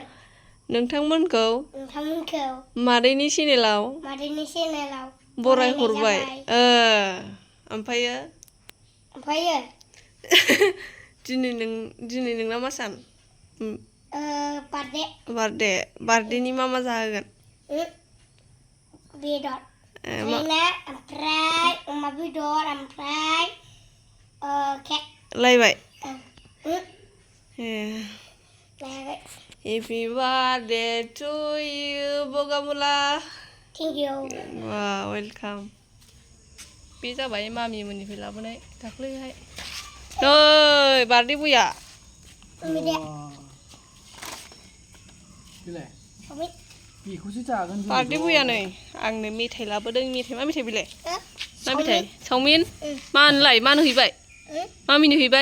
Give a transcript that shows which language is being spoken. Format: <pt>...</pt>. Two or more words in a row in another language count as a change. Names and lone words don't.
<brx>नोंथांमोनखौ मादैनि चेनेलाव बराय हरबाय ओमफ्रायो दिनै नोंना मा सान बार्थडेनि मा जाहोगोन बेदर ओमफ्राय अमा बेदर ओमफ्राय केक लायबाय</brx> <en>Happy birthday to you</en> <brx>Bogamula</brx> <en>Thank you Wow welcome</en> <brx>बे जाबाय मामि मोननिफ्राय लाबोनाय दाख्लैहाय नै बार्थडे बया बेखौसो जागोन बार्थडे बया नै आंनो मेथाइ लाबोदों मेथाइ मा मेथाइ बेलाय मा मेथाइ चावमिन मा होनलाय मा होहैबाय मामिनो हैबाय</brx>